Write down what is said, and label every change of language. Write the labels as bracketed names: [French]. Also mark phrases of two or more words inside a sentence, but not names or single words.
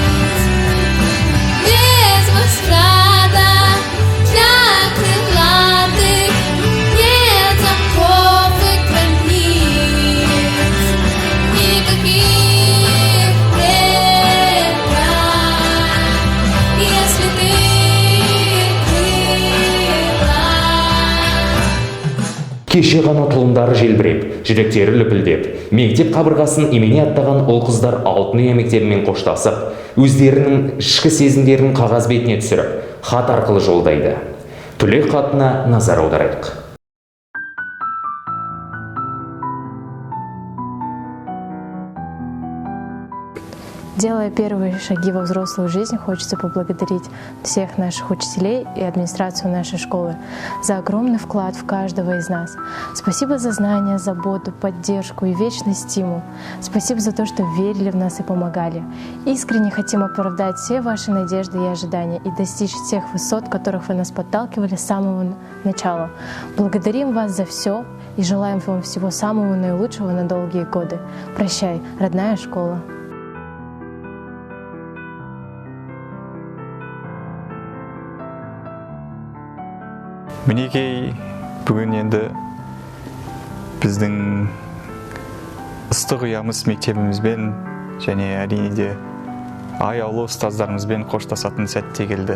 [Russian] Без возврата для крылатых нет замков и границ, никаких преград, если ты [Kazakh] Кеше ғана тұлымдары желбіреп, жүректері лүпілдеп, мектеп қабырғасын имене аттаған ұл-қыздар Алтын Ұя мектебімен қоштасып, өздерінің ішкі сезімдерін қағаз бетіне түсіріп, хат арқылы жолдайды. Түлек хатына назар аударайық. [Russian] Делая первые шаги во взрослую жизнь, хочется поблагодарить всех наших учителей и администрацию нашей школы за огромный вклад в каждого из нас. Спасибо за знания, заботу, поддержку и вечный стимул. Спасибо за то, что верили в нас и помогали. Искренне хотим оправдать все ваши надежды и ожидания и достичь тех высот, которых вы нас подталкивали с самого начала. Благодарим вас за все и желаем вам всего самого наилучшего на долгие годы. Прощай, родная школа. [Kazakh] Мінекей бүгін енді біздің ыстық ұямыз мектебімізбен және әрине де аяулы ұстаздарымызбен қоштасатын сәтте келді.